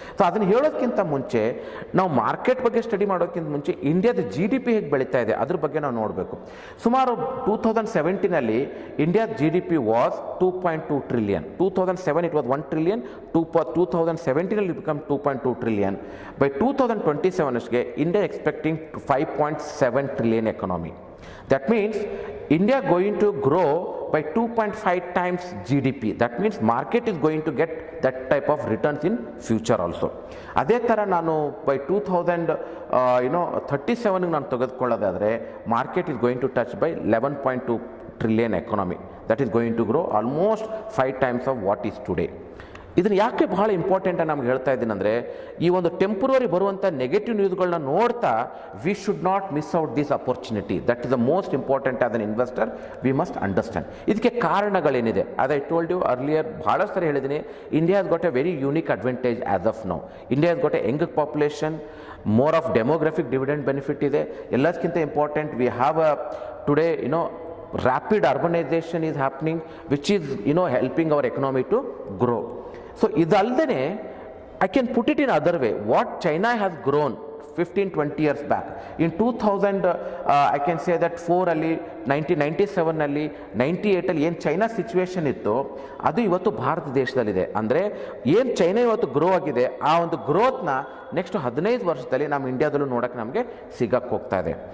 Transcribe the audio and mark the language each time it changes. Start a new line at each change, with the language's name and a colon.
Kannada: So ಅದನ್ನು ಹೇಳೋದಕ್ಕಿಂತ ಮುಂಚೆ, ನಾವು ಮಾರ್ಕೆಟ್ ಬಗ್ಗೆ ಸ್ಟಡಿ ಮಾಡೋದಕ್ಕಿಂತ ಮುಂಚೆ ಇಂಡಿಯಾದ GDP ಹೇಗೆ ಬೆಳೀತಾ ಇದೆ ಅದ್ರ ಬಗ್ಗೆ ನಾವು ನೋಡಬೇಕು. ಸುಮಾರು
English: 2017ನಲ್ಲಿ ಇಂಡಿಯಾದ GDP was 2.2 trillion. 2007 it was 1 trillion. 2017ನಲ್ಲಿ ಬಿಕಮ್ 2.2 ಟ್ರಿಲಿಯನ್. ಬೈ 2027ಗೆ India expecting 5.7 trillion economy. That means India going to grow by 2.5 times GDP. That means market is going to get that type of returns in future also.
Kannada: ಅದೇ ಥರ ನಾನು by 2037ಗೆ ನಾನು ತೆಗೆದುಕೊಳ್ಳೋದಾದರೆ
English: Market is going to touch by 11.2 trillion economy. That is going to grow almost 5 times of what is today.
Kannada: ಇದನ್ನು ಯಾಕೆ ಭಾಳ important ನಮ್ಗೆ ಹೇಳ್ತಾ ಇದ್ದೀನಿ ಅಂದರೆ, ಈ ಒಂದು ಟೆಂಪ್ರರಿ ಬರುವಂಥ ನೆಗೆಟಿವ್ ನ್ಯೂಸ್ಗಳನ್ನ ನೋಡ್ತಾ
English: We should not miss out this opportunity. That is the most important as an investor we must understand.
Kannada: ಇದಕ್ಕೆ ಕಾರಣಗಳೇನಿದೆ ಅದು
English: I told you earlier,
Kannada: ಭಾಳಷ್ಟು ಸರಿ ಹೇಳಿದ್ದೀನಿ.
English: India has got a very unique advantage as of now. India has got a young population, more of demographic dividend benefit ಇದೆ. ಎಲ್ಲದಕ್ಕಿಂತ important we have a today rapid urbanization is happening, which is helping our economy to grow. So idaldene I can put it in other way. What China has grown 15-20 years back, in 2000 I can say that 4
Kannada: ಅಲ್ಲಿ 1997 ಅಲ್ಲಿ 98 ಅಲ್ಲಿ ಏನು China situation ಇತ್ತು ಅದು ಇವತ್ತು ಭಾರತ ದೇಶದಲ್ಲಿದೆ. ಅಂದರೆ ಏನು China ಇವತ್ತು ಗ್ರೋ ಆಗಿದೆ ಆ ಒಂದು ಗ್ರೋತ್ನ ನೆಕ್ಸ್ಟ್ 15 ವರ್ಷದಲ್ಲಿ ನಮ್ಮ ಇಂಡಿಯಾದಲ್ಲೂ ನೋಡೋಕ್ಕೆ ನಮಗೆ ಸಿಗಕ್ಕೆ ಹೋಗ್ತಾ ಇದೆ.